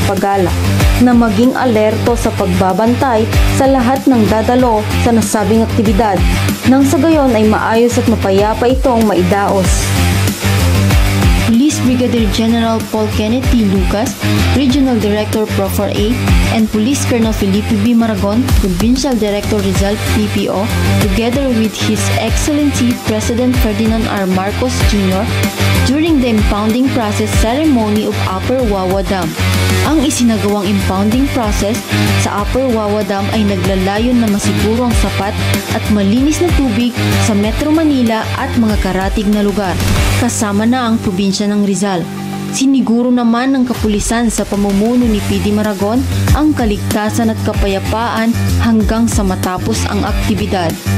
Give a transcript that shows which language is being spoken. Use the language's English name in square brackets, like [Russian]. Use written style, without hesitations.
[Filipino] Pagala na maging alerto sa pagbabantay sa lahat ng dadalo sa nasabing aktibidad nang sa gayon ay maayos at mapayapa itong maidaos. [English] Police Brigadier General Paul Kenneth T. Lucas, Regional Director Pro4A, and Police Colonel Felipe B. Maragon, Provincial Director Rizal PPO, together with His Excellency President Ferdinand R. Marcos Jr., during the impounding process ceremony of Upper Wawa Dam. [Filipino] Ang isinagawang impounding process sa Upper Wawa Dam ay naglalayon na masiguro ang sapat at malinis na tubig sa Metro Manila at mga karatig na lugar, kasama na ang probinsya ng Rizal. Siniguro naman ng kapulisan sa pamumuno ni PD Maragon ang kaligtasan at kapayapaan hanggang sa matapos ang aktibidad.